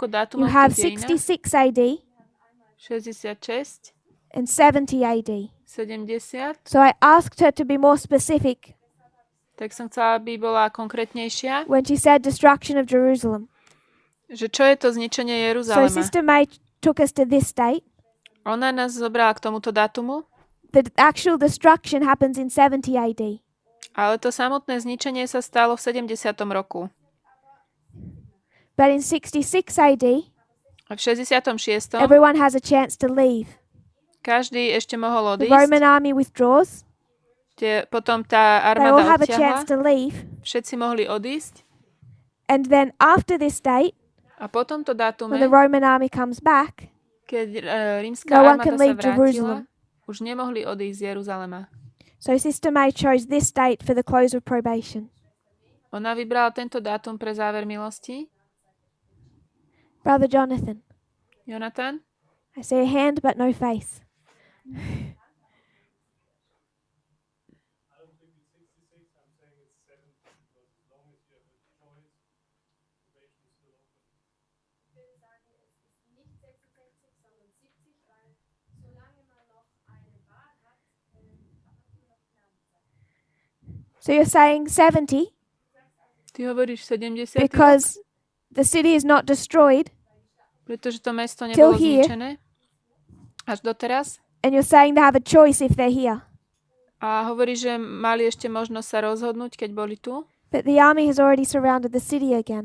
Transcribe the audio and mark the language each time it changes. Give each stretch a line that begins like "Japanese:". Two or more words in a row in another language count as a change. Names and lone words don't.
English: You
Slovak: dátumov
English: have
Slovak: v dejinách.
English: 66 AD 66, and 70 AD. 70. So I asked her to be more specific
Slovak: Tak som chcela, aby bola konkrétnejšia.
English: when she said destruction of Jerusalem.
Slovak: Že čo je to zničenie
English: So
Slovak: Jeruzalema?
English: Sister May took us to this date.
Slovak: Ona nás zobrala k tomuto dátumu,
English: The actual destruction happens in 70 AD.
Slovak: ale to samotné zničenie sa stalo v 70. roku.
English: But in 66 AD,
Slovak: A v 66.
English: everyone has a chance to leave.
Slovak: každý ešte mohol
English: The
Slovak: odísť.
English: Roman army withdraws.
Slovak: Potom tá
English: They all
Slovak: armáda
English: have a chance
Slovak: odtiahla.
English: to leave.
Slovak: Všetci mohli odísť.
English: And then after this date,
Slovak: A po tomto dátume,
English: when the Roman army comes back,
Slovak: keď rímska
English: no one
Slovak: armáda
English: can
Slovak: sa
English: leave
Slovak: vrátila,
English: Jerusalem.
Slovak: už nemohli odísť z Jeruzalema.
English: So Sister May chose this date for the close of probation.
Slovak: Ona vybrala tento dátum pre záver milosti.
English: Brother Jonathan, Jonathan? I see a hand but no face. So you're saying 70
Slovak: Ty hovoríš 70. rok?
English: because the city is not destroyed,
Slovak: Pretože to mesto
English: Till
Slovak: nebolo
English: here.
Slovak: zničené až doteraz.
English: and you're saying they have a choice if they're here.
Slovak: A hovorí, že mali ešte možnosť sa rozhodnúť, keď boli tu.
English: But the army has already surrounded the city again.